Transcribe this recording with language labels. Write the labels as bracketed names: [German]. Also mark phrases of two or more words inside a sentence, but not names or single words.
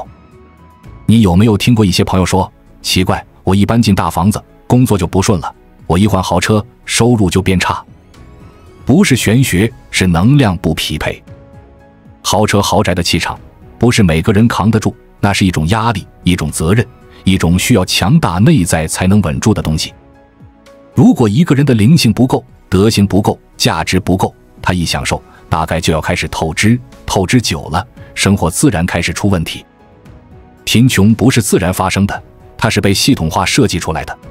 [Chinese] 你有沒有聽過一些朋友說，奇怪，我一搬進大房子，工作就不順了，我一換豪車，收入就变差？不是玄學，是能量不匹配。豪车豪宅的气场，不是每個人扛得住，那是一種壓力，一種責任，一種需要強大內在才能穩住的東西。如果一個人的靈性不夠，德行不夠，價值不夠，他一享受，大概就要開始透支，透支久了，生活自然開始出問題。貧窮不是自然發生的，它是被系統化設計出來的。